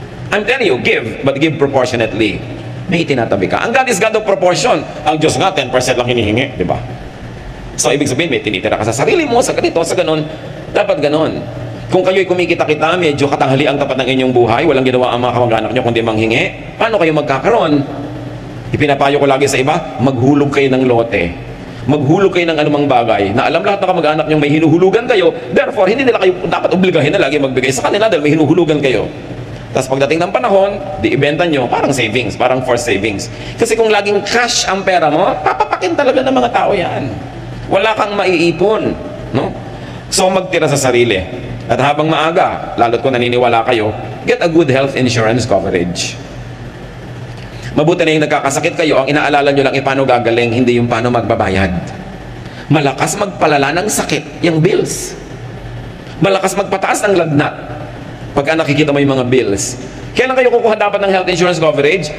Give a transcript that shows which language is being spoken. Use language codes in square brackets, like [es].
[en] I'm telling you, give, but give proportionately. [tl] May tinatabi ka. [en] Ang God is God of proportion. [tl] Ang Diyos nga, 10% lang hinihingi, di ba? So, ibig sabihin, may tinitira ka sa sarili mo, sa ganito, sa ganon. Dapat ganon. Kung kayo'y kumikita-kita, medyo katanghali ang tapat ng inyong buhay, walang ginawa ang mga kamag-anak nyo kundi manghingi, paano kayo magkakaroon? Ipinapayo ko lagi sa iba, maghulog kayo ng lote. Maghulog kayo ng anumang bagay na alam lahat ng kamag-anak nyo may hinuhulugan kayo, therefore, hindi nila kayo dapat obligahin na lagi magbigay sa kanila dahil may hinuhulugan kayo. Tapos pagdating ng panahon, di ibenta nyo, parang savings, parang forced savings. Kasi kung laging cash ang pera mo, papapakin talaga ng mga tao yan. Wala kang maiipon. No? So magtira sa sarili. At habang maaga, lalo't kung naniniwala kayo, [en] get a good health insurance coverage. [tl] Mabuti na yung nagkakasakit kayo, ang inaalala nyo lang paano gagaling, hindi yung paano magbabayad. Malakas magpalala ng sakit, yung bills. Malakas magpataas ng lagnat pagka nakikita mo yung mga bills. Kailan kayo kukuha dapat ng health insurance coverage?